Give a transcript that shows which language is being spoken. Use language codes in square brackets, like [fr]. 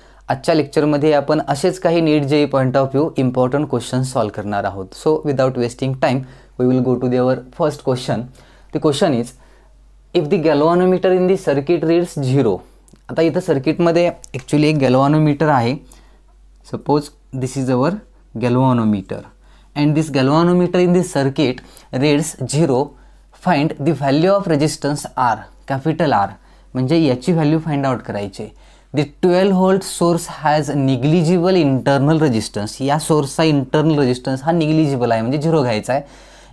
[mr] आजच्या लेक्चरमध्ये आपण असेच काही नीट जे point of view important questions solve करणार आहोत. [en] So without wasting time we will go to their first question. The question is if the galvanometer in the circuit reads 0. [mr] आता इथं सर्किटमध्ये ॲक्च्युली एक गॅल्व्हॅनोमीटर आहे. [en] Suppose this is our galvanometer and this galvanometer in this circuit reads 0. Find the value of resistance R, capital R. [mr] म्हणजे याची value find out करायची. [en] The 12 volt source has negligible internal resistance. [mr] या सोर्सचा इंटरनल रेजिस्टन्स हा negligible आहे, म्हणजे 0 घ्यायचा आहे.